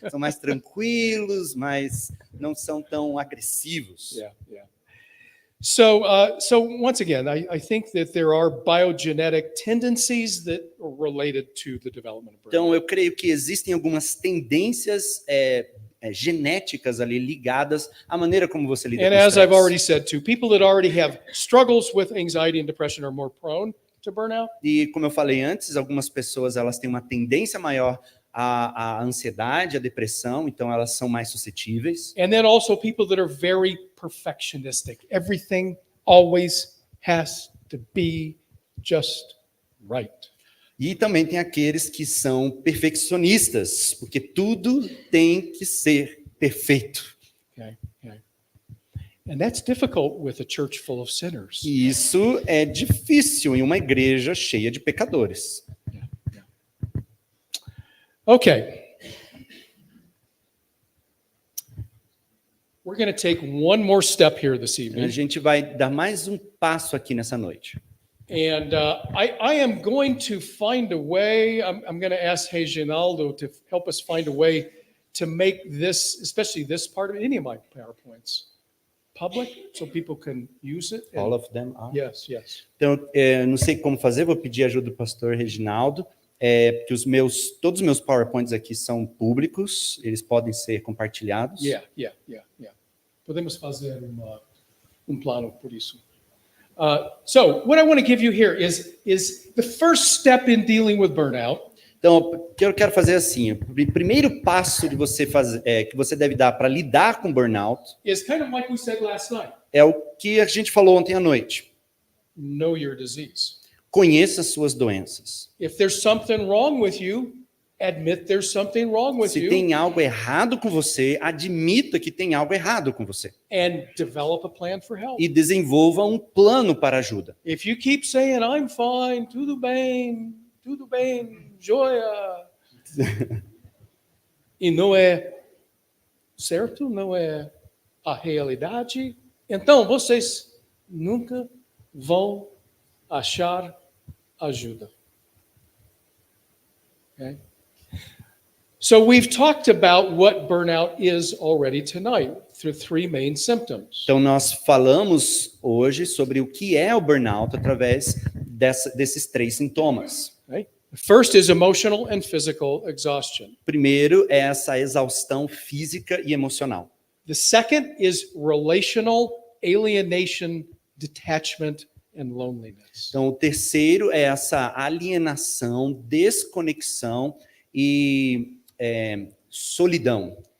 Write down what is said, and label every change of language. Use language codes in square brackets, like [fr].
[pt] São mais tranquilos, mas não são tão agressivos. [en] Yeah, yeah. So once again, I think that there are biogenetic tendencies that are related to the development of burnout. [pt] Então, eu creio que existem algumas tendências genéticas ali ligadas à maneira como você lida [en] And [pt] com o [en] as I've [pt] estresse. [en] already said too, people that already have struggles with anxiety and depression are more prone to burnout. [pt] E como eu falei antes, algumas pessoas elas têm uma tendência maior à ansiedade, à depressão, então elas são mais suscetíveis. [en] And then also people that are very perfectionistic. Everything always has to be just right. [pt] E também tem aqueles que são perfeccionistas, porque tudo tem que ser perfeito. [en] Okay. And that's difficult with a church full of sinners. [pt] E isso é difícil em uma igreja cheia de pecadores. [en] Okay. We're going to take one more step here this [pt] A [en] evening. [pt] gente vai dar mais um passo aqui nessa noite. [en] And I am going to find a way, I'm going to ask Reginaldo to help us find a way to make this, especially this part of any of my PowerPoints, public so people can use it. All of them are. Yes. [pt] Então, não sei como fazer, vou pedir ajuda do pastor Reginaldo, porque todos os meus PowerPoints aqui são públicos, eles podem ser compartilhados. [en] Yeah. [pt] Podemos fazer plano por isso. [en] So what I want to give you here is the first step in dealing with burnout. [pt] Então, o que eu quero fazer é assim, o primeiro passo de você fazer, que você deve dar para lidar com burnout [en] Is kind of like we said last night. [pt] é o que a gente falou ontem à noite. [en] Know your disease. [pt] Conheça as suas doenças. [en] If there's something wrong with you, admit there's something wrong with [pt] Se [en] you [pt] tem algo errado com você, admita que tem algo errado com você. [en] and develop a plan for help. [pt] E desenvolva um plano para ajuda. [en] If you keep saying I'm fine, [pt] tudo bem, joia, e não é certo, não é a realidade, então vocês nunca vão achar ajuda. [en] Okay? So we've talked about what burnout is already tonight through 3 main symptoms. [pt] Então, nós falamos hoje sobre o que é o burnout através desses 3 sintomas. [en] Okay? The first is emotional and physical exhaustion. [pt] Primeiro é essa exaustão física e emocional. [en] The second is relational alienation, detachment, and loneliness. [pt] Então, o terceiro é essa alienação, desconexão e solidão.